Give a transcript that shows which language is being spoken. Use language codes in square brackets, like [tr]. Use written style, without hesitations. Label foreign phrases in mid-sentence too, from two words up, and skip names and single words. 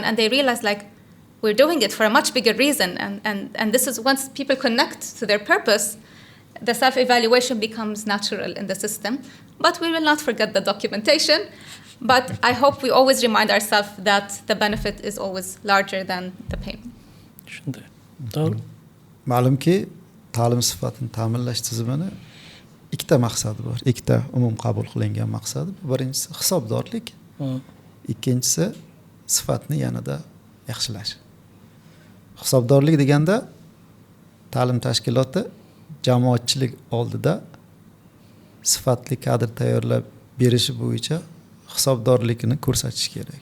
[en] And they realized, like, we're doing it for a much bigger reason. And this is, once people connect to their purpose, the self-evaluation becomes natural in the system. But we will not forget the documentation. But I hope we always remind ourselves that the benefit is always larger than the pain. [uz] Shunday. To'g'ri. Ma'lumki, ta'lim sifatini ta'minlash tizimini ikkita maqsadi bor. Ikkita umum qabul qilingan maqsadi. Birinchisi hisobdorlik, ikkinchisi sifatni yanada yaxshilash. Hisobdorlik deganda ta'lim tashkiloti jamoatchilik oldida sifatli kadr tayyorlab berishi bo'yicha hisobdorlikni ko'rsatish kerak.